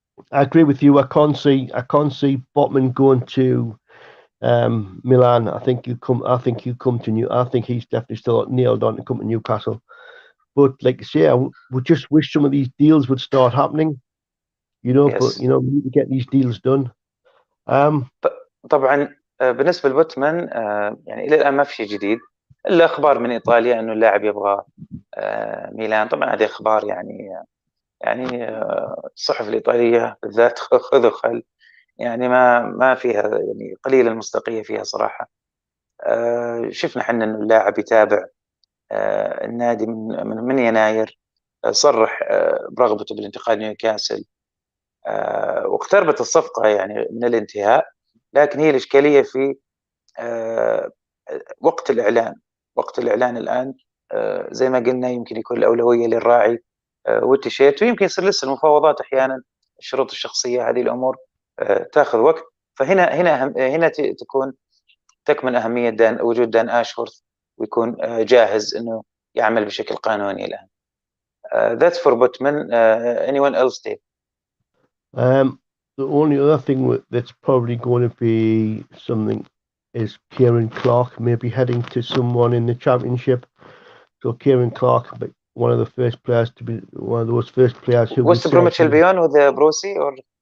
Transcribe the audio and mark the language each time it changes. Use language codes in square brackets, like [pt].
[en] I agree with you. I can't see Botman going to Milan. I think you come to I think he's definitely still nailed on to come to Newcastle. But like I say, I would just wish some of these deals would start happening. Yes. But we need to get these deals done. [ar] طبعا بالنسبة لبوتمان يعني إلى الآن ما في شيء جديد إلا أخبار من إيطاليا إنه اللاعب يبغى ميلان. طبعا هذه أخبار يعني الصحف الإيطالية بالذات خذ وخل، يعني ما فيها، يعني قليل المصداقية فيها صراحة. شفنا حنا إنه اللاعب يتابع النادي من يناير، صرح برغبته بالانتقال نيوكاسل، واقتربت الصفقة يعني من الانتهاء، لكن هي الإشكالية في وقت الإعلان الآن. زي ما قلنا يمكن يكون الأولوية للراعي والتيشيرت، ويمكن يصير لسه المفاوضات أحيانا، الشروط الشخصية، هذه الأمور تأخذ وقت. فهنا تكمن أهمية وجود دان اشوورث، ويكون جاهز إنه يعمل بشكل قانوني الآن. [en] That's for Botman. Anyone else, Dave? The only other thing that's probably going to be something is Kieran Clark maybe heading to someone in the Championship. So Kieran Clark, one of those first players who was the Bromwich Albion with the Brosi, or